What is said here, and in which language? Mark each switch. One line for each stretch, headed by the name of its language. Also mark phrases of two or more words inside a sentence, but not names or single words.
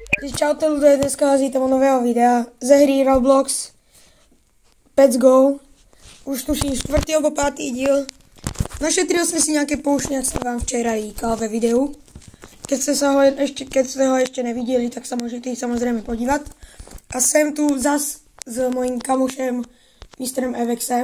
Slovak: Čaute ľudia, dneska vás vítam u nového videa ze hry Roblox Pets Go. Už tuším 4. alebo 5. díl.
Czech: Našetril jsem si nějaké poušť, jak jsem vám včera říkal ve videu. Keď jste ho ještě neviděli, tak se můžete samozřejmě podívat. A jsem tu zas s mojím kamošem Mistrem Evexem.